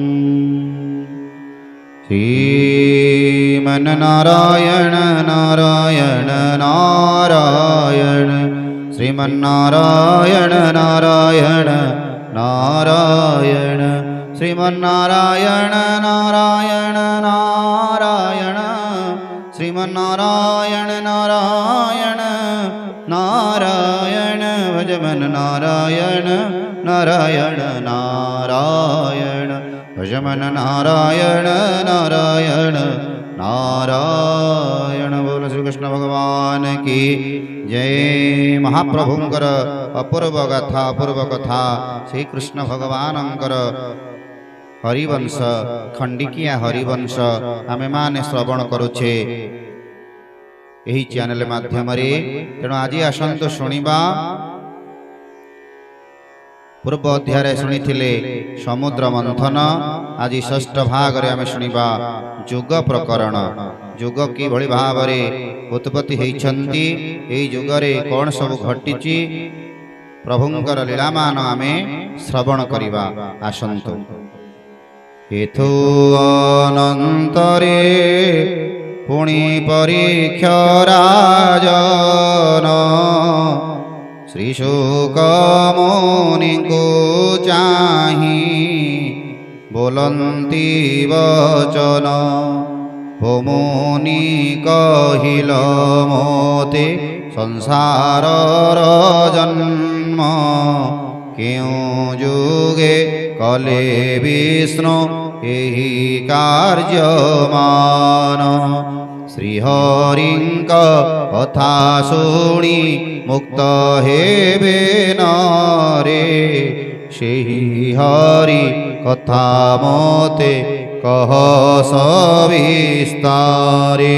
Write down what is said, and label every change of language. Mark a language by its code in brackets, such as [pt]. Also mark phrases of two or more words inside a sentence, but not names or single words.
[sa] श्रीमन्नारायण नारायण नारायण श्रीमन्नारायण नारायण नारायण श्रीमन्नारायण नारायण नारायण श्रीमन्नारायण नारायण नारायण भजमन नारायण नारायण नारायण भजमन नारायण नारायण नारायण। [hi] बोल श्री कृष्ण भगवान की जय। [or] ମହାପ୍ରଭୁଙ୍କର ଅପୂର୍ବ କଥା ଶ୍ରୀ କୃଷ୍ଣ ଭଗବାନଙ୍କର ହରିବଂଶ ଖଣ୍ଡିକିଆ ହରିବଂଶ ଆମେ ମାନେ ଶ୍ରବଣ କରୁଛେ ଏହି ଚ୍ୟାନେଲ ମାଧ୍ୟମ ରେ। ତେଣୁ ଆଜି ଆସନ୍ତୁ ଶୁଣିବା ପୂର୍ବ ଅଧ୍ୟାୟ ଶୁଣିଥିଲେ ସମୁଦ୍ର ମନ୍ଥନ। ଆଜି ଷଷ୍ଠ ଭାଗ ରେ ଆମେ ଶୁଣିବା ଯୁଗ ପ୍ରକରଣ। ଯୁଗ କି ଭଳି ଭାବରେ ଉତ୍ପତ୍ତି ହୋଇଛନ୍ତି, ଏହି ଯୁଗରେ କେଉଁ ସବୁ ଘଟିଛି ପ୍ରଭୁଙ୍କର ଲୀଳାମାନ ଆମେ ଶ୍ରବଣ କରିବା। ଆସନ୍ତୁ ଏଥୁ ଅନନ୍ତରେ ପୁଣି ପରୀକ୍ଷା ରାଜନ ଶ୍ରୀଶୁକ ମୁନି କୁ ଚାହିଁ ବୋଲନ୍ତି ବଚନ। ହୋ ମୁନି କହିଲ ମୋତେ ସଂସାର ଜନ୍ମ କ୍ୟୋଁ ଯୁଗେ କଲେ ବିଷ୍ଣୁ ଏହି କାର୍ଯ୍ୟମାନ। ଶ୍ରୀହରିଙ୍କ କଥା ଶୁଣି ମୁକ୍ତ ହେବେ ନରେ ସେହି ହରି କଥା ମୋତେ କହ ସବିସ୍ତାରେ।